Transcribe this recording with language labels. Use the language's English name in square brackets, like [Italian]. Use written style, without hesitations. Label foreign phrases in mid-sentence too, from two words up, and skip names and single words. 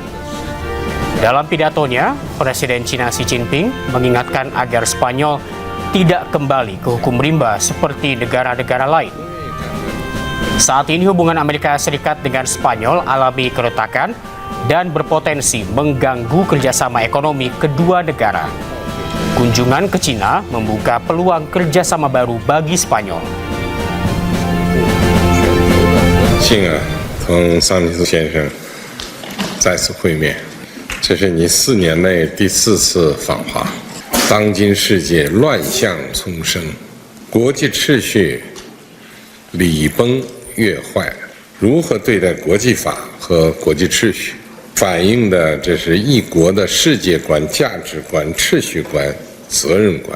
[Indonesian] Dalam pidatonya, Presiden China Xi Jinping mengingatkan agar Spanyol tidak kembali ke hukum rimba seperti negara-negara lain. Saat ini hubungan Amerika Serikat dengan Spanyol alami keretakan dan berpotensi mengganggu kerjasama ekonomi kedua negara. Kunjungan ke China membuka peluang kerjasama baru bagi Spanyol. [Chinese] 幸啊，同桑尼斯先生再次会面，这是你4年内第4次访华。当今世界乱象丛生，国际秩序礼崩乐坏，如何对待国际法和国际秩序，反映的这是一国的世界观、价值观、秩序观、责任观。